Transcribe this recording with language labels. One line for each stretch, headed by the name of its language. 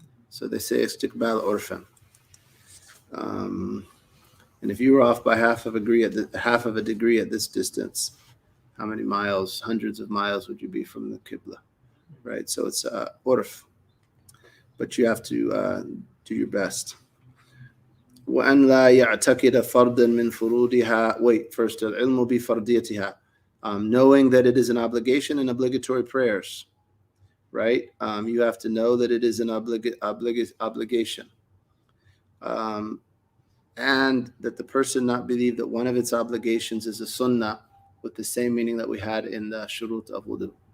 English: So they say istiqbal urfan. And if you were off by half of a degree at this distance, how many miles, hundreds of miles would you be from the Qibla, right? So it's urf, but you have to do your best.
Arabic: وأن لا يعتقد فردا من فروضها.
English: Wait, first
Arabic: العلم بفرضيتها,
English: knowing that it is an obligation in obligatory prayers, right? You have to know that it is an obligation. And that the person not believe that one of its obligations is a sunnah, with the same meaning that we had in the shurut of wudu.